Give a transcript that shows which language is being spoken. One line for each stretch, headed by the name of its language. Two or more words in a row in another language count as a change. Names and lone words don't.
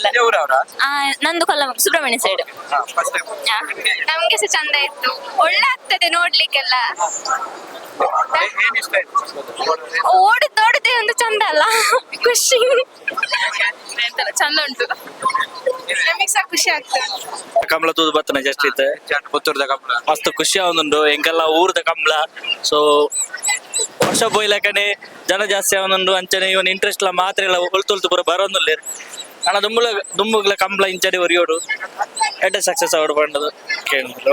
Kannada: ನಂದು ಕೊಲ್ಲಂ ಸುಬ್ರಹ್ಮಣ್ಯ ಸೈಡ್. ನಮ್ಗೆ ಸಹ ಚಂದ ಇತ್ತು, ಒಳ್ಳೆ ಆಗ್ತದೆ ನೋಡ್ಲಿಕ್ಕೆಲ್ಲ. ಓಡುದೇ ಒಂದು ಚಂದ ಅಲ್ಲ, ಖುಷಿ ಚಂದ ಉಂಟು. ನಮಗೆ ಸಹ ಖುಷಿ ಆಗ್ತದೆ.
Tulu: ಕಂಬಳ ತೂದು ಬತ್ತನ ಜಸ್ಟ್ ಇತ್ತೆ ಪುತ್ತೂರ್ದ ಕಂಬಳ ಮಸ್ತ್ ಖುಷಿ ಆವೊಂದುಂಡು ಎಂಕಲ್ಲ ಊರ್ದ ಕಂಬಳ. ಸೊ ವರ್ಷ ಪೋಯ್ಲಕನೆ ಜನ ಜಾಸ್ತಿ ಆವೊಂದುಂಡು ಅಂಚನೆ ಇವನ್ ಇಂಟ್ರೆಸ್ಟ್ ಲ ಮಾತ್ರ ಇಲ್ಲ ಹೊಲ್ತೊಲ್ತು ಪೂರ ಬರೋಂದುಲ್ಲೇರು ಅಣ್ಣ ದುಂಬುಗ್ಲ ಕಂಬಳ ಇಂಚಡಿ ಒರಿಯೋಡು ಎಡ್ಡೆ ಸಕ್ಸಸ್ ಆವಡ್ ಪಂಡದು ಕೇಳಿದ್ರು.